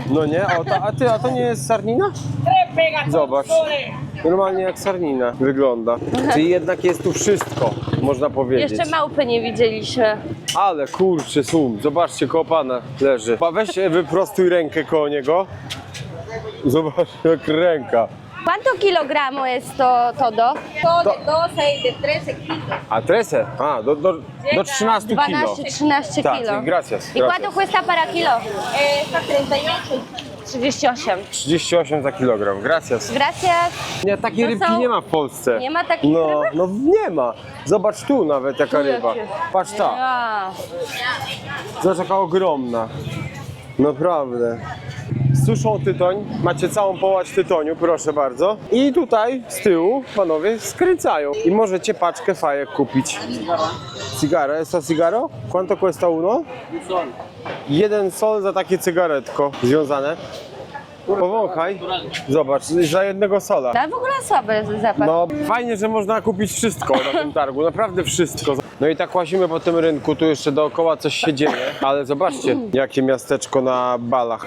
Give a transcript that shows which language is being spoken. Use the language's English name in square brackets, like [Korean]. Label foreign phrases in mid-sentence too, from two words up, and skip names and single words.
[Polish] No nie? A to nie jest sarnina? Zobacz. Normalnie jak sarnina wygląda. Czyli jednak jest tu wszystko, można powiedzieć. Jeszcze małpy nie widzieliśmy. Ale kurczę, sum, zobaczcie, koło pana leży. Weź wyprostuj rękę koło niego. Zobacz, jak ręka. [Spanish] ¿Cuánto kilogramo es to todo? [Polish] To- [Spanish] De 12 y de 13 kilos. A trese? A, [Polish] do 13 kilo. 12-13 Tak, kilo. [Spanish] gracias, ¿Y cuánto gracias. cuesta para kilo? Esta 38. 38. [Polish] 38 za kilogram, [Spanish] gracias. Gracias. [Polish] Nie, takiej To rybki są- nie ma w Polsce. Nie ma takich No, rybek? no nie ma. Zobacz tu nawet jaka ryba. jakie. Patrz ta, A, zobacz jaka ogromna. Naprawdę. Suszą tytoń, macie całą połać tytoniu, proszę bardzo. I tutaj z tyłu panowie skręcają. I możecie paczkę fajek kupić. Cigara, jest to cigaro? [Spanish] Quanto cuesta uno? [Polish] Jeden sol za takie cygaretko związane. Powąchaj. Zobacz, za jednego sola. ale w ogóle słaby zapach. No fajnie, że można kupić wszystko na tym targu, naprawdę wszystko. No i tak łazimy po tym rynku, tu jeszcze dookoła coś się dzieje, ale zobaczcie, jakie miasteczko na balach.